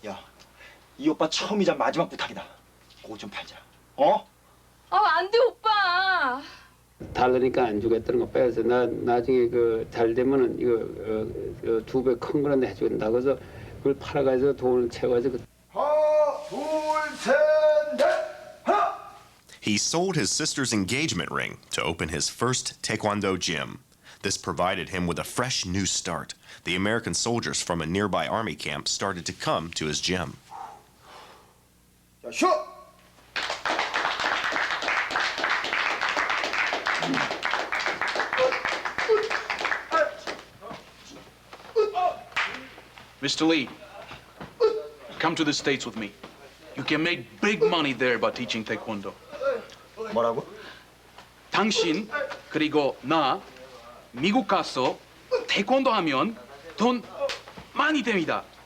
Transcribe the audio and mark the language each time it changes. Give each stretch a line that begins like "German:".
Korean: 야, 이 오빠 처음이자 마지막 부탁이다. 그거 좀 팔자. 어? 아, 안 돼, 오빠. 다르니까 안 주겠다는 거 빼서 나 나중에 그 잘 되면은 이거 2배 큰 거라도 해주겠다. 그래서 그걸 팔아가지고 돈을 채워가지고. 하나, 둘, 셋, 넷, 하나.
English: He sold his sister's engagement ring to open his first Taekwondo gym. This provided him with a fresh new start. The American soldiers from a nearby army camp started to come to his gym.
Korean: 자, 쉬어.
English: Mr. Lee, come to the States with me. You can make big money there by teaching Taekwondo.
Korean: 뭐라고? 당신 그리고 나 미국 가서 태권도 하면 돈 많이 됩니다.